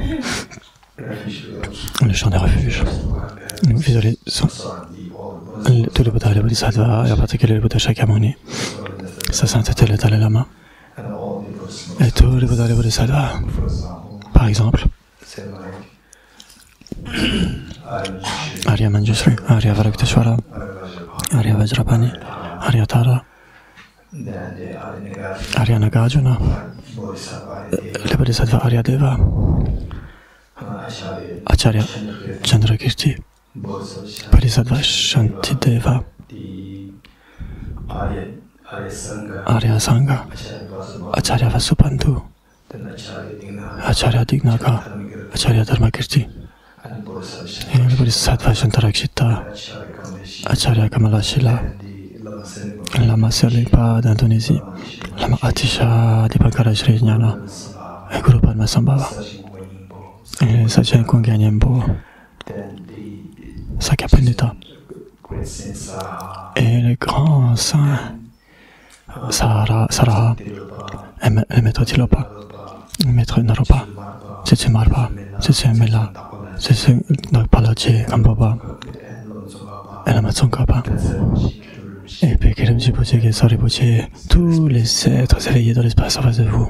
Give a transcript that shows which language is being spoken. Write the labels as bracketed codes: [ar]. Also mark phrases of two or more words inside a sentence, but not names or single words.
[fr] Le champ des refuges. Nous visualisons tous les Bouddhas et les Bodhisattvas, et en particulier le Bouddha Shakyamuni, sa sainteté le Dalai Lama, et tous les Bouddhas et les Bodhisattvas. Par exemple, Arya Manjushri, Arya Varakteshwara, Arya Vajrapani, Arya Tara, Arya Nagarjuna, le Bodhisattva Arya Deva, Acharya Chandrakirti, Bodhisattva Shantideva, Arya Sangha, Acharya Vasubandhu, Acharya Dignaga, Acharya Dharmakirti, et le Bodhisattva Shantarakshita, Acharya Kamalashila, Lama Serlipa d'Indonésie, Lama Atisha Dipankara Shri Jnana, et Guru Padma Sambhava, et Sajjan Kunga Nyembo, Sakapendita, et les grands saints, Saraha, le maître Tilopa, le maître Naropa, Tsetse Marpa, Tsetse Mela, Tsetse Palache Kambaba, et la Matsongkapa, et puis Keremji Poche, Gesari Poche, tous les êtres éveillés dans l'espace en face de vous.